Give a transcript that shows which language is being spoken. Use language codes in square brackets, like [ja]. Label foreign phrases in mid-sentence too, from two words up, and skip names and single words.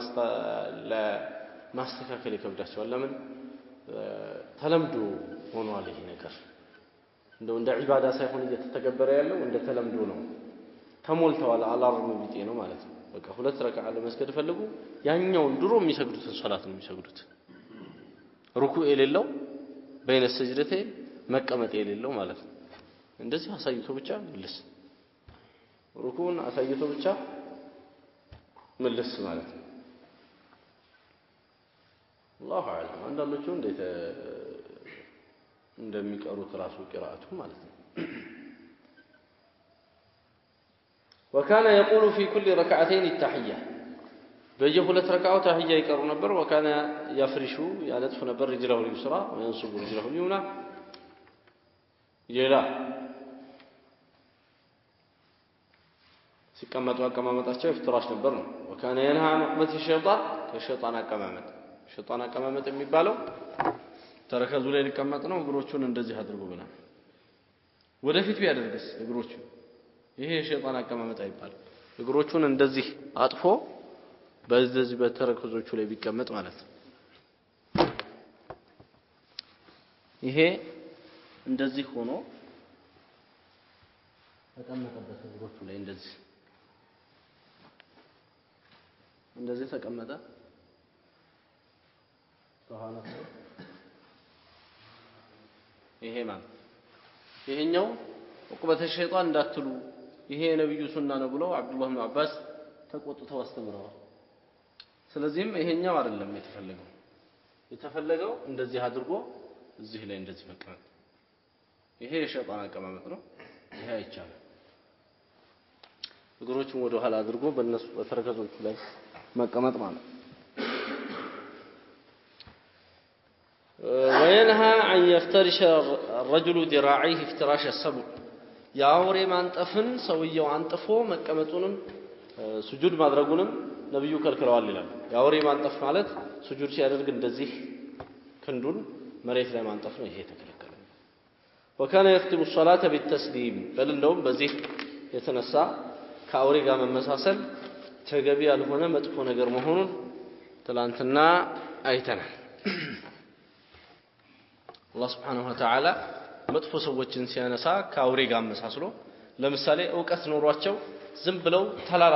[am] ለማስተካከል ይከብዳቸዋል ለምን ተለምዶ ሆኗል ይሄ ነገር እንደው እንደ ዒባዳ ሳይሆን እየተተገበረ ያለው እንደ ተለምዶ ነው ተሞልተዋል አላርም ቢጤ ነው ማለት ነው በቃ ሁለት ረካዓ ለመስገድ ፈልጉ ያኛውን ድሮ የሚሰግዱትን ሶላት ነው የሚሰግዱት ሩኩዕ የሌለው [ar] بين سجدتي [am] መቀመጥ የሌለው ማለት ነው እንደዚህ አሳይቶ ብቻ መልስ ሩኩዕን አሳይቶ ብቻ መልስ ማለት ነው [ar] الله أعلم [am] አንዳንዶቹ እንዴት እንደሚቀሩት ራሱ ቂራአቱ ማለት ነው [ar] وكان يقول في كل ركعتين التحية بيجي [am] ሁለት ረካዓው ተህያ ይቀሩ ነበር [ar] وكان يفرش [am] ያለጥፍ ነበር [ar] رجله اليسرى وينصب رجله اليمنى [am] ሌላ ሲቀመጡ አቀማመጣቸው ፍትራሽ ነበር ነው [ar] وكان ينهى عن عقبة الشيطان [am] ከሸይጣን አቀማመጥ የሚባለው ተረከዙ ላይ ሊቀመጥ ነው እግሮቹን እንደዚህ አድርጎ ብላ ወደፊት ቢያደርግስ እግሮቹ ይሄ የሸይጣን አቀማመጥ አይባል እግሮቹን እንደዚህ አጥፎ በዚህ በተረከዞቹ ላይ ቢቀመጥ ማለት ነው ይሄ እንደዚህ ሆኖ ተቀመጠበት እግሮቹ ላይ እንደዚህ ተቀመጠ ሱብሃንአላህ ይሄ ማለት ይሄኛው [ar] عقبة الشيطان [am] እንዳትሉ ይሄ የነብዩ ሱና ነው ብለው አብዱላህ ኢብኑ አባስ ተቆጥተው አስተምረዋል ስለዚህም ይሄኛው አይደለም የተፈለገው እንደዚህ አድርጎ እዚህ ላይ እንደዚህ መቀመጥ ይሄ የሸይጣን አቀማመጥ ነው ይሄ አይቻልም እግሮቹን ወደ ኋላ አድርጎ በእነሱ በተረከዞቹ ላይ መቀመጥ ማለት [ar] وينهى أن يفترش الرجل ذراعيه افتراش السبع [am] ያውሬ ማንጠፍን ሰውየው አንጥፎ መቀመጡንም ሱጁድ ማድረጉንም ነብዩ ከልክለዋል ይላል ያውሬ ማንጠፍ ማለት ሱጁድ ሲያደርግ እንደዚህ ክንዱን መሬት ላይ ማንጠፍ ነው ይሄ ተከለከለ [ar] وكان يختم الصلاه بالتسليم بل [am] እንደውም በዚህ የተነሳ ከአውሬ ጋር መመሳሰል ተገቢ ያልሆነ መጥፎ ነገር መሆኑን ትላንትና አይተናል አላህ [ar] سبحانه وتعالى [am] መጥፎ ሰዎችን ሲያነሳ ከአውሬ ጋር መሳስሎ ለምሳሌ ዕውቀት ኖሯቸው ዝም ብለው ተላላ